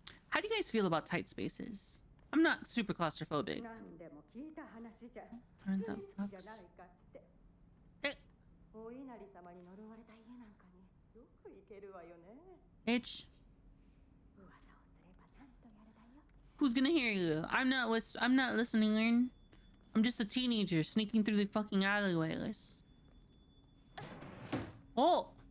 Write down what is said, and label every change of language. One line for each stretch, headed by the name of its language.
English: How do you guys feel about tight spaces? I'm not super claustrophobic. Turns up box. Eh.
Japanese: お稲荷様に呪われた家なんかによく行けるわよね。
English: Bitch.
Japanese: 噂をすればなんとやるだよ。
English: Who's gonna hear you? I'm not listening. I'm just a teenager sneaking through the fucking alleyways. Oh!